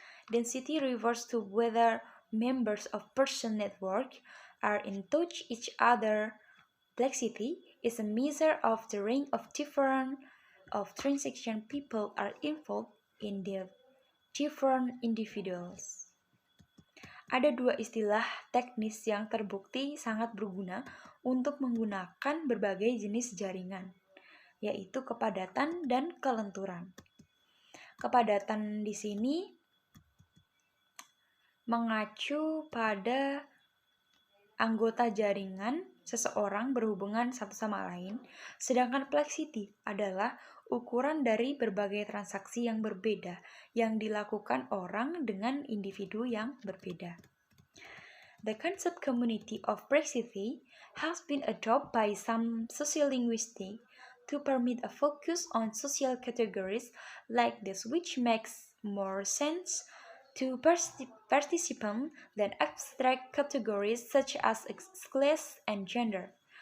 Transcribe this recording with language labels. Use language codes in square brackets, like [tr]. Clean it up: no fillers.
[en] Density refers to whether members of person network are in touch each other. Plexity is a measure of the range of different transaction people are involved in the different individuals. [id] Ada dua istilah teknis yang terbukti sangat berguna untuk menggunakan berbagai jenis jaringan, yaitu kepadatan dan kelenturan. Kepadatan di sini mengacu pada anggota jaringan seseorang berhubungan satu sama lain, sedangkan plexity adalah ukuran dari berbagai transaksi yang berbeda yang dilakukan orang dengan individu yang berbeda. [en] The concept community of plexity has been adopted by some sociolinguists to permit a focus on social categories like this, which makes more sense to participants than abstract categories such as class and gender.